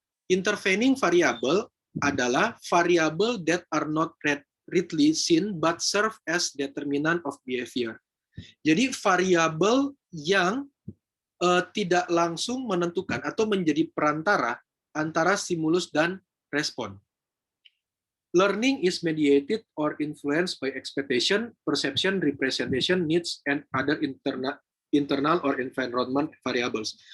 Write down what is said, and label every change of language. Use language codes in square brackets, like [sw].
[en] Intervening variable adalah variable that are not readily seen but serve as determinant of behavior. [id] Jadi variabel yang tidak langsung menentukan atau menjadi perantara antara stimulus dan respon. [en] Learning is mediated or influenced by expectation, perception, representation, needs, and other internal or environment variables.